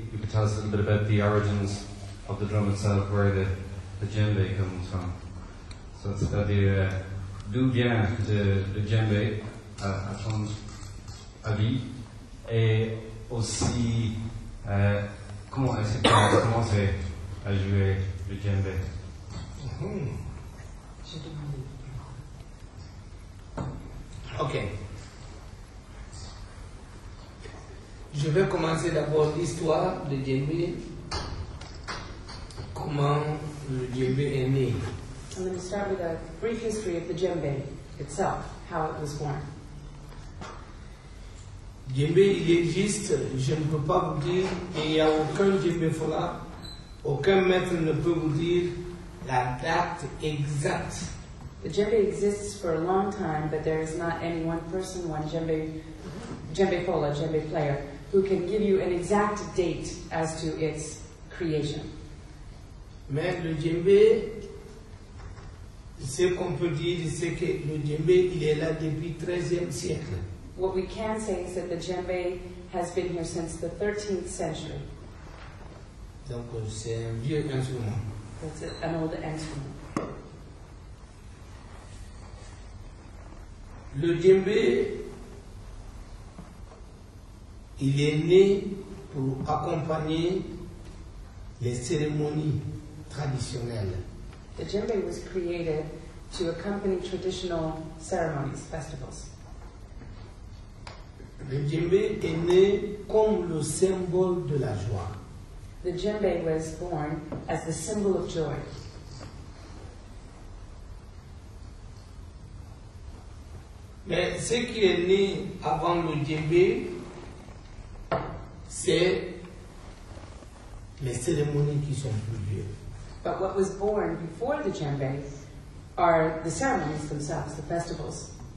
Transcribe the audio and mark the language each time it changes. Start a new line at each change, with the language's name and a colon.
English: tell us a little bit about the origins of the drum itself, where the djembe comes from. So
French: c'est-à-dire d'où vient le djembe à son avis, et aussi comment est-ce que tu as commencé à jouer le djembe. Ok. Je vais commencer d'abord l'histoire de Djembe, comment le Djembe est né.
English: I'm going to start with a brief history of the djembe itself, how it was born.
French: Djembe, il existe, je ne peux pas vous dire, et il n'y a aucun Djembefola, aucun maître ne peut vous dire la date exacte.
English: The djembe exists for a long time, but there is not any one person, one Djembefola, djembe player, who can give you an exact date as to its creation.
French: Mais le djembe, ce qu'on peut dire, c'est que le djembe, il est là depuis le XIIIe siècle.
English: What we can say is that the djembe has been here since the 13th century.
French: Donc c'est un vieux instrument.
English: It's an old instrument.
French: Le djembe, il est né pour accompagner les cérémonies traditionnelles.
English: The djembe was created to accompany traditional ceremonies, festivals.
French: Le djembe est né comme le symbole de la joie.
English: The djembe was born as the symbol of joy.
French: Mais ce qui est né avant le djembe, c'est les cérémonies qui sont plus vieux.
English: But what was born before the djembe are the ceremonies themselves, the festivals.